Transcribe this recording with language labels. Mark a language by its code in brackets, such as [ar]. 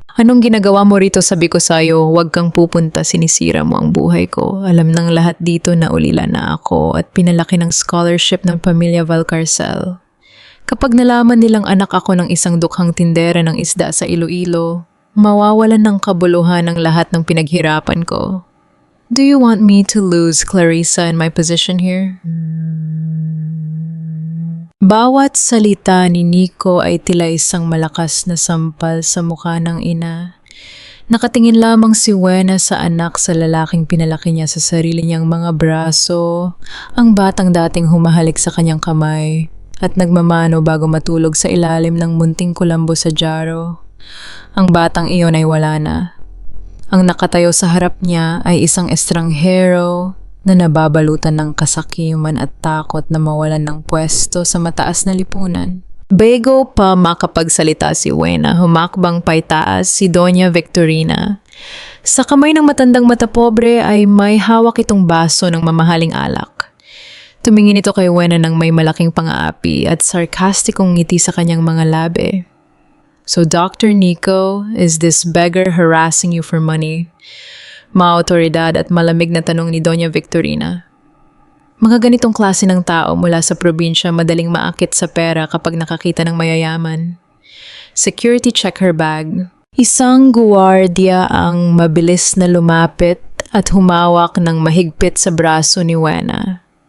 [tl] Anong ginagawa mo rito? Sabi ko sa'yo, huwag kang pupunta, sinisira mo ang buhay ko. Alam ng lahat dito na ulila na ako at pinalaki ng scholarship ng pamilya Valcarcel. Kapag nalaman nilang anak ako ng isang dukhang tindera ng isda sa Iloilo, mawawalan ng kabuluhan ang lahat ng pinaghirapan ko. [en] Do you want me to lose Clarissa in my position here? [tl] Bawat salita ni Nico ay tila isang malakas na sampal sa mukha ng ina Nakatingin lamang si Wena sa anak sa lalaking pinalaki niya sa sarili niyang mga braso, ang batang dating humahalik sa kanyang kamay at nagmamano bago matulog sa ilalim ng munting kulambo sa jaro. Ang batang iyon ay wala na. Ang nakatayo sa harap niya ay isang estranghero na nababalutan ng kasakiman at takot na mawalan ng pwesto sa mataas na lipunan. Bago pa makapagsalita si Wena, humakbang paitaas si Doña Victorina. Sa kamay ng matandang matapobre ay may hawak itong baso ng mamahaling alak. Tumingin ito kay Wena ng may malaking pang-aapi at sarkastikong ngiti sa kanyang mga labi. [en] So Dr. Nico, is this beggar harassing you for money? [tl] Maautoridad at malamig na tanong ni Doña Victorina. Mga ganitong klase ng tao mula sa probinsya madaling maakit sa pera kapag nakakita ng mayayaman. [en] Security check her bag. [tl] Isang guwardiya ang mabilis na lumapit at humawak ng mahigpit sa braso ni Wena.